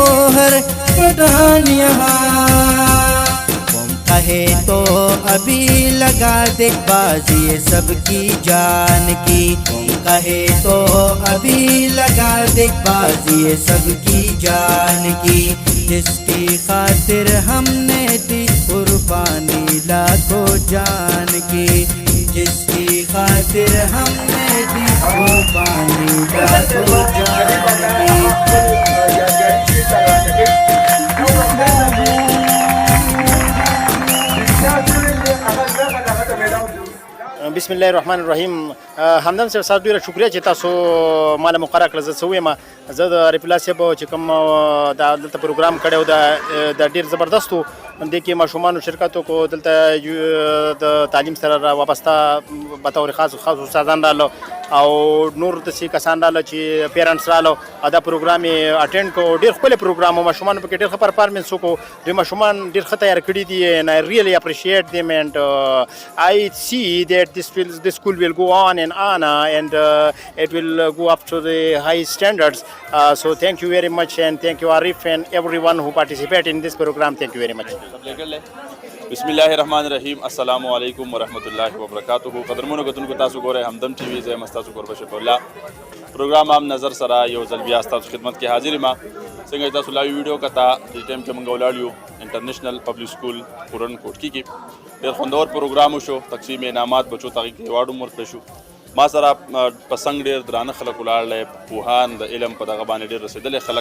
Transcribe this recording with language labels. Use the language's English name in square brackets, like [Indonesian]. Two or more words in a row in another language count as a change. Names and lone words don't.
[Urdu] ہر پٹھان، یہاں تم کہے تو ابھی لگا دے بازی سب کی جان کی، تم کہے تو ابھی لگا دے بازی سب کی جان کی، جس کی خاطر ہم نے دی قربانی لاکھوں جان کی، جس کی خاطر ہم نے دی قربانی لاکھوں جان کی۔ [Arabic] بسم الله الرحمن الرحیم. [Pashto] همدم صاحب تاسو ډیره شکریه چې تاسو مال مقرره کړل. زه څه وایم، زه د عارف الله صاحب چې کوم دلته پروګرام کړی و د ډیر زبردست و، دې کې ماشومانو شرکت وکړو، دلته د تعلیم سره وابسته [Urdu] بطور خاص [Pashto] استادان راغلو، او نور داسې کسان راله چې پیرنټس راله دا پروګرام یې اټینډ کړو. ډېر ښکلی پروګرام و، ماشومانو پکې ډېر ښه پرفارمنس وکړو. دوی ماشومان ډېر ښه تیار کړي دي [English] and I really appreciate them and I see that this school will go on and it will go up to the high standards. So thank you very much and thank you Arif and everyone who participate in this program. Thank you very much. [Arabic] بسم الله الرحمن الرحيم السلام عليكم ورحمة الله وبركاته. [Pashto] قدرمنو کتونکو تاسو ګورئ همدم ټي وي. زه یم ستاسو کوربه شفیع الله. پروګرام هم نظر سره یو ځل بیا ستاسو خدمت کې حاضر یم. څنګه تاسو لایو ویډیو کته د ټایم کې موږ ولاړ یو انټرنیشنل پبلک سکول پورن کوټکی کې. ډېر خوندور پروګرام شو. تقسیم انعامات بچو ته کې ایوارډ هم ورکړل شو. ما سره پسنګ ډېر درانه خلک ولاړل، پوهان د علم په دغه باندې ډېر رسېدلي خلک.